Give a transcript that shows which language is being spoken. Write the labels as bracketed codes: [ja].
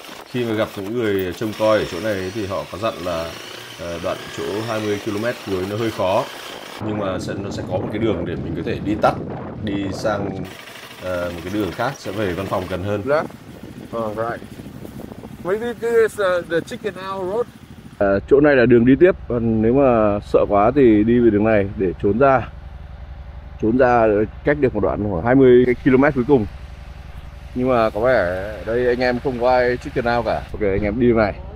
[vi] Khi mà gặp những người trông coi ở chỗ này thì họ có dặn là đoạn chỗ 20 km cuối nó hơi khó, nhưng mà nó sẽ có một cái đường để mình có thể đi tắt, đi sang một cái đường khác sẽ về văn phòng gần hơn. [en] Right. Maybe this is the Chicken Hour Road. [vi] Chỗ này là đường đi tiếp, còn nếu mà sợ quá thì đi về đường này để trốn ra cách được một đoạn khoảng 20 km cuối cùng. Nhưng mà có vẻ ở đây anh em không có ai Chicken Hour cả. Ok, anh em đi đường này.